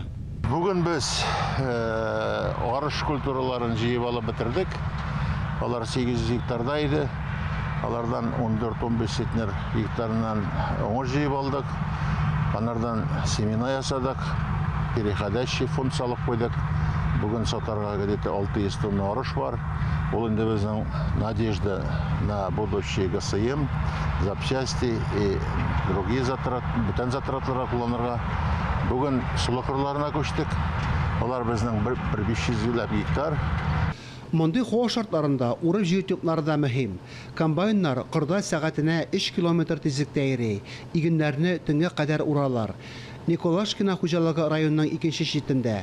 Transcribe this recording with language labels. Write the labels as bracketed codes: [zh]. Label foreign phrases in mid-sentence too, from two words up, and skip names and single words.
[tt] Бүген без арыш культураларын җыеп алып бетердек. Алар 800 гектарда иде. Алардан 14-15 центнер гектарынан уңыш җыеп алдык. Анардан семена ясадык, [ru] переходящий фонд [tt] салып куйдык. Бүген сатарга где-то 600 тонна арыш бар. Ул инде безнең [ru] надежда на будущий ГСМ, запчасти и другие затраты, [tt] бүтән затратларга кулланырга. Бүген сулы кырларына күчтек. Алар безнең 1500 гектар. Мондый һава шартларында урып җыю техниклары да мөһим. Комбайннар кырда сәгатенә 3 км тизлектә йөри. Игеннәрне төнгә кадәр уралар. Николашкина хуҗалыгы районның икенче читендә.